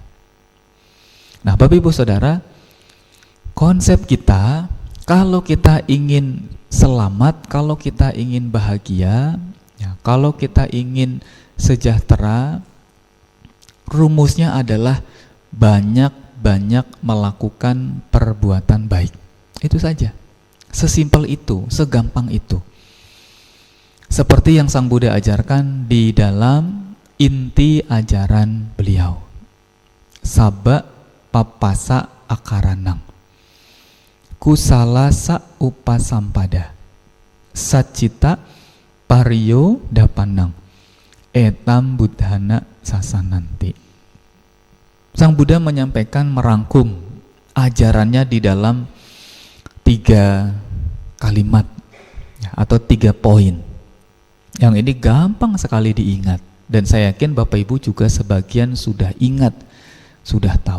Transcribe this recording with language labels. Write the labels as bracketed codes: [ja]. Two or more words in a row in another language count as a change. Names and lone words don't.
[id] Nah, Bapak Ibu Saudara, konsep kita kalau kita ingin selamat, kalau kita ingin bahagia, ya, kalau kita ingin sejahtera, rumusnya adalah banyak-banyak melakukan perbuatan baik. Itu saja. Sesimpel itu, segampang itu. Seperti yang Sang Buddha ajarkan di dalam inti ajaran beliau. [pi] Sabba papasa akaranang. Kusalasa upasampada. Sacita pariyo dapanang. Etam buddhana sasananti. [id] Sang Buddha menyampaikan, merangkum ajarannya di dalam 3 kalimat ya, atau 3 poin. Yang ini gampang sekali diingat, dan saya yakin Bapak Ibu juga sebagian sudah ingat, sudah tahu.